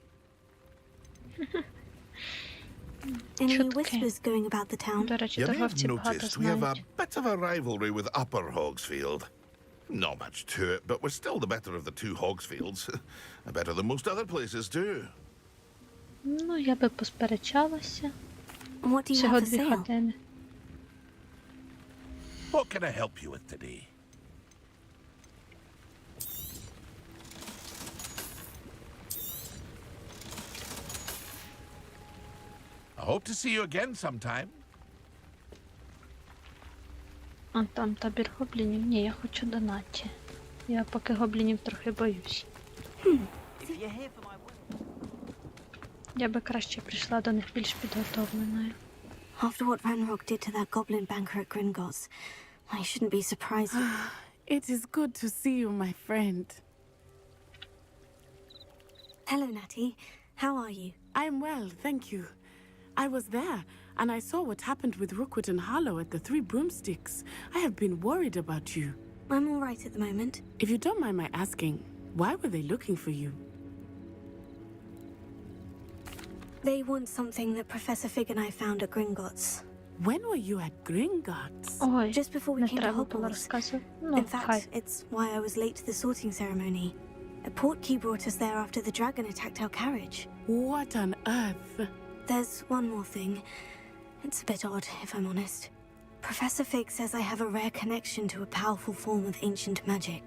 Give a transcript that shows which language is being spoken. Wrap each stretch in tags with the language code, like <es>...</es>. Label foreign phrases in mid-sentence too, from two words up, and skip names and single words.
<en>Any whispers going about the town? You may have noticed we have a bit of a rivalry with Upper Hogsfield. Not much to it, but we're still the better of the two Hogsfields. Better than most other places, too.</en> <uk>Ну, я би посперечалася.</uk> <en>What do you</en> <uk>Всього</uk> <en>have for 2 sale?</en> <uk>години.</uk> <en>What can I help you with today? I hope to see you again sometime.</en> <uk>А там табір гоблінів. Ні, я хочу до Наті. Я поки гоблінів трохи боюсь. Я би краще прийшла до них більш підготовленою.</uk> <en>After what Ranrock did to that goblin banker at Gringotts, I shouldn't be surprised. It is good to see you, my friend. Hello, Natty. How are you? I'm well, thank you. I was there, and I saw what happened with Rookwood and Harlow at the Three Broomsticks. I have been worried about you. I'm all right at the moment. If you don't mind my asking, why were they looking for you? They want something that Professor Fig and I found at Gringotts. When were you at Gringotts?</en> <uk>Ой,</uk> <en>Just before we</en> <uk>не</uk> <en>came to</en> <uk>треба було</uk> <en>Hogwarts.</en> <uk>розказувати.</uk> <en>In</en> <uk>Ну,</uk> <en>fact,</en> <uk>хай.</uk> <en>it's why I was late to the sorting ceremony. A portkey brought us there after the dragon attacked our carriage. What on earth? There's one more thing. It's a bit odd, if I'm honest. Professor Fig says I have a rare connection to a powerful form of ancient magic.</en>